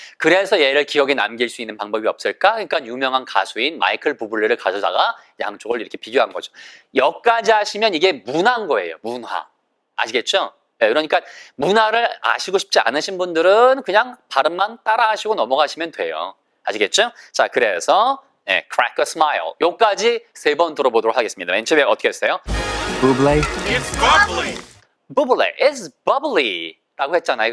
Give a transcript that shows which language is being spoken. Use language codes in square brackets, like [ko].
[ko] 그래서 얘를 기억에 남길 수 있는 방법이 없을까? 그러니까 유명한 가수인 마이클 부블레를 가져다가 양쪽을 이렇게 비교한 거죠. 여기까지 하시면 이게 문화인 거예요. 문화. 아시겠죠? 그러니까 문화를 아시고 싶지 않으신 분들은 그냥 발음만 따라 하시고 넘어가시면 돼요. 아시겠죠? 자, 그래서 [en] crack a smile. [ko] 요까지 3번 들어보도록 하겠습니다. 맨 처음에 어떻게 했어요? [en] Buble, It's bubbly. bubbly is bubbly [ko] 라고 했잖아요.